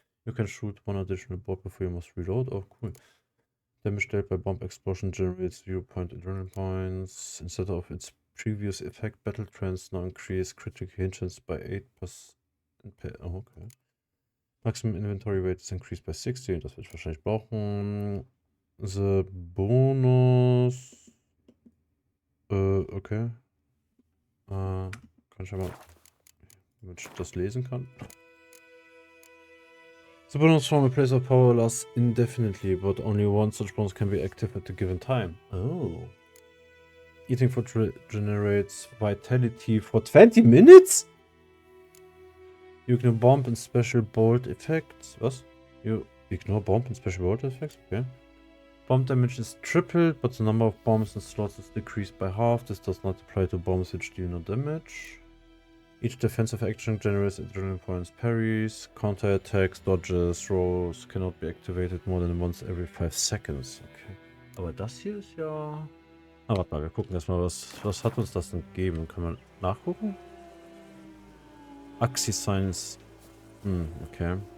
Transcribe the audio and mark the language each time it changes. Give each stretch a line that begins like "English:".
English: You can shoot 1 additional bolt before you must reload. Oh, cool. Damage dealt by bomb explosion generates 0 adrenaline points. Instead of its previous effect, battle trends now increase critical hit chance by 8%. Oh, okay. Maximum inventory weight is increased by 60.
German: Das werde ich wahrscheinlich brauchen.
English: The bonus.
German: Okay. Kann ich aber, damit ich das lesen kann.
English: The bonus from a place of power lasts indefinitely, but only one such bonus can be active at a given time. Oh. Eating food generates vitality for 20 minutes? You ignore bomb and special bolt effects.
German: Was?
English: You ignore bomb and special bolt effects? Okay. Bomb damage is tripled, but the number of bombs and slots is decreased by half. This does not apply to bombs which deal no damage. Each defensive action generates adrenaline points, parries, counterattacks, dodges, rolls cannot be activated more than once every 5 seconds.
German: Okay. Aber das hier ist ja... Ah, warte mal, wir gucken erstmal, was hat uns das denn gegeben? Können wir nachgucken? Axi Science. Okay.